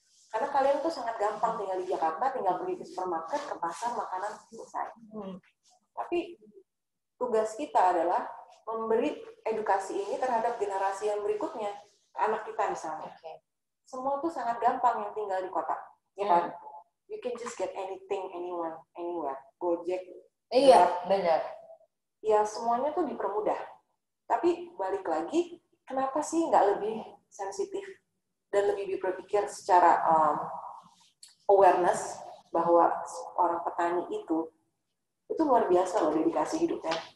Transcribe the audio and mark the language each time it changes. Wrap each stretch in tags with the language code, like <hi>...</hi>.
<id>Karena kalian tuh sangat gampang tinggal di Jakarta, tinggal pergi ke supermarket, ke pasar, makanan selesai. Tapi tugas kita adalah memberi edukasi ini terhadap generasi yang berikutnya. Anak kita misalnya. Semua tuh sangat gampang yang tinggal di kota, ya kan?</id> <en>You can just get anything, anyone, anywhere.</en> <id>Gojek. Iya, benar. Ya semuanya tuh dipermudah. Tapi balik lagi, kenapa sih nggak lebih sensitif dan lebih berpikir secara awareness bahwa orang petani itu luar biasa loh dedikasi hidupnya.</id>